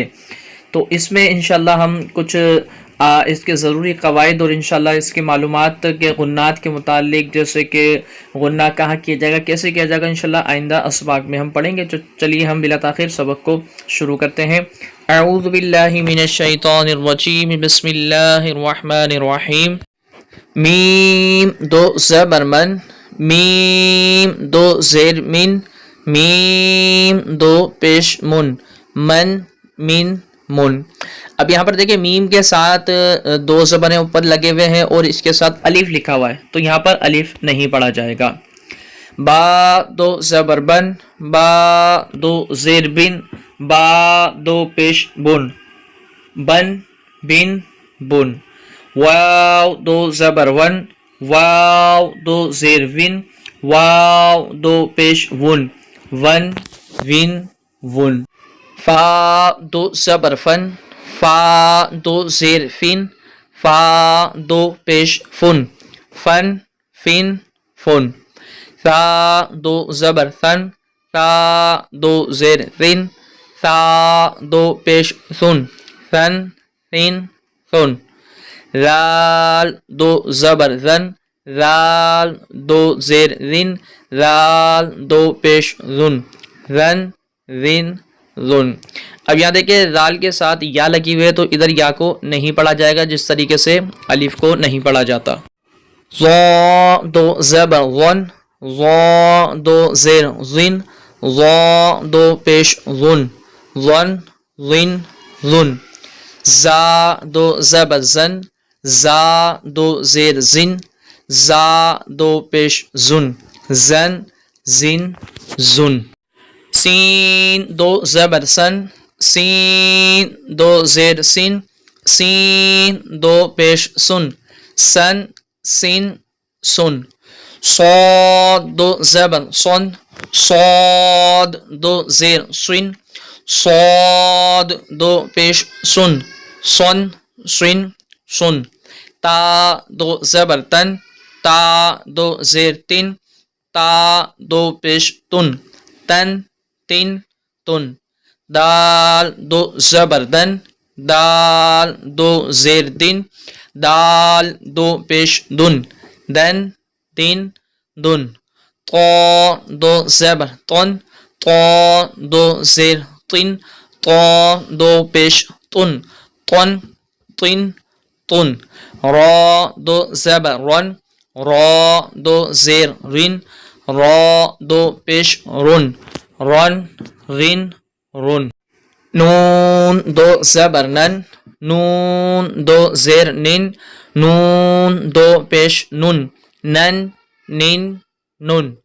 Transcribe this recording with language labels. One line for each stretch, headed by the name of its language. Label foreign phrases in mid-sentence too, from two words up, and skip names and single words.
Urdu: تو اس میں انشاءاللہ ہم کچھ اس کے ضروری قواعد اور انشاءاللہ اس کے معلومات کے غنات کے متعلق، جیسے کہ غنہ کہاں کیا جائے گا، کیسے کیا جائے گا، انشاءاللہ آئندہ اسباق میں ہم پڑھیں گے۔ چلیے ہم بلا تاخیر سبق کو شروع کرتے ہیں۔
Arabic: اعوذ باللہ من الشیطان الرجیم، بسم اللہ الرحمن الرحیم۔
Urdu: میم 2 زبر من، میم 2 زیر من، میم 2 پیش من، من من من۔ اب یہاں پر دیکھیں میم کے ساتھ 2 زبریں اوپر لگے ہوئے ہیں اور اس کے ساتھ الف لکھا ہوا ہے، تو یہاں پر الف نہیں پڑھا جائے گا۔ با 2 زبر بن، با 2 زیر بن، با 2 پیش بن، بن بن بن۔ واو 2 زبر ون، واو 2 زیر ون، واو 2 پیش ون، ون ون ون۔ فا 2 زبر فن، فا 2 زیر فن، فا 2 پیش فن، فن فن فن۔ ثا 2 زبر ثن، ثا 2 زیر ثن، ثا 2 پیش ثن، ثن ثن ثن۔ ذال 2 زبر ذن، ذال 2 زیر ذن، ذال 2 پیش ذن، ذن ذن ذن۔ اب یہاں دیکھیں ذال کے ساتھ یا لگی ہوئی ہے تو ادھر یا کو نہیں پڑھا جائے گا جس طریقے سے الف کو نہیں پڑھا جاتا۔ ظا 2 زبر ظن، ظا 2 زیر ظن، ظا 2 پیش ظن، ظن ظن ظن۔ زا 2 زبر زن، زا 2 زیر زن، زا 2 پیش زن، زن زن زن۔ سین 2 زبر سن، سین 2 زیر سن، سین 2 پیش سن، سن سن سن۔ صاد 2 زبر صن، صاد 2 زیر سن، صاد 2 پیش سن، سن سن سن۔ تا 2 زبر تن، تا 2 زیر تن، تا 2 پیش تن، تن تن تن۔ دال 2 زبر دن، دال 2 زیر دن، دال 2 پیش دن، دن دن دن۔ طا 2 زبر طن، طا 2 زیر طن، طا 2 پیش طن، طن طن طن۔ را 2 زبر رن، را 2 زیر رن، را 2 پیش رن، رن رن رن۔ نون 2 زبر نن، نون 2 زیر نن، نون 2 پیش نن، نن نن نن۔